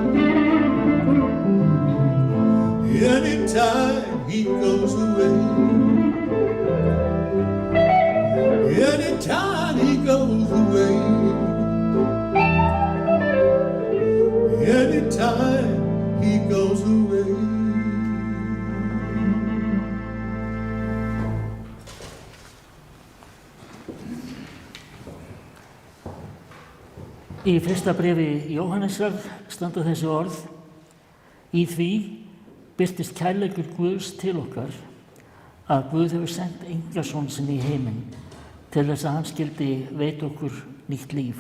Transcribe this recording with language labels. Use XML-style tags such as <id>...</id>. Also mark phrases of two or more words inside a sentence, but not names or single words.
<en>Anytime he goes away. Anytime he goes away. Anytime he goes away.</en> <is>Í fyrsta bréfi Jóhannesar standa þessi orð: í því birtist kærleikur Guðs til okkar, að Guð hefur sendt engason sinn í heiminn til þess að hann skyldi veita okkur nýtt líf.</is>